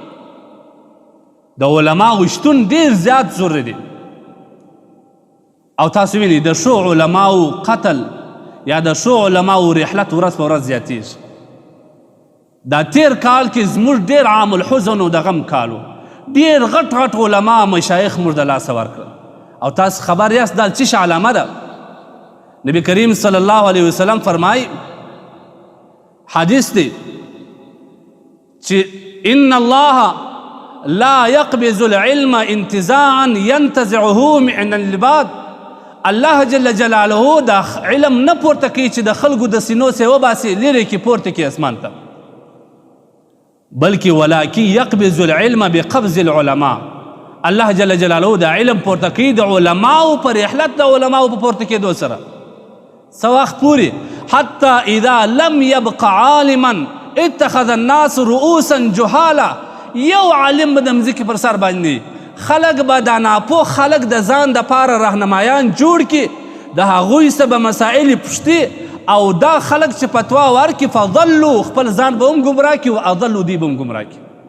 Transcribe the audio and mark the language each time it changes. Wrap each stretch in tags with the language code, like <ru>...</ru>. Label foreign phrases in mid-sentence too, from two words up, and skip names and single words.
<ps>د علماو شتون ډېر زیات ضروري دی او تاسو وینئ د ښو علماو قتل یا د ښو علماو رحلت ورځ په ورځ زیاتېږي دا تیر کال کې زموږ ډېر</ps> <ar>عام الحزن</ar> <ps>او د غم کالو ډېر غټ غټ علما مشایخ موږ د لاسه ورکړل او تاسو خبر یاست دا څه علامه ده نبی کریم</ps> <ar>صلی الله علیه وسلم</ar> <ps>فرمای حدیث دی چې</ps> <ar>ان الله لا يقبض العلم انتزاعا ينتزعه من العباد الله جل جلاله</ar> <ps>دا علم نه پورته کوي چې د خلکو د سینو سې وباسي لرې کې پورته کوي اسمان ته بلکې</ps> <ar>ولکن يقبض العلم بقبض العلماء الله جل جلاله</ar> <ps>دا علم پورته کوي د علماو پر رحلت د علماو په پورته کېدو سره څه وخت پورې</ps> <ar>حتی اذا لم يبق عالما اتخذ الناس رؤوسا جهالا</ar> <ps>یو عالم به د مځکې پر سر باندې خلق به دا ناپوه خلق د ځان دپاره رهنمایان جوړ کړي د هغوی څه به مسایل پوښتي او دا خلق چې فتوا ورکړي فضلوا خپل ځان به هم ګمراه کړي او اضلوا دوی به هم ګمراه کړي</ps>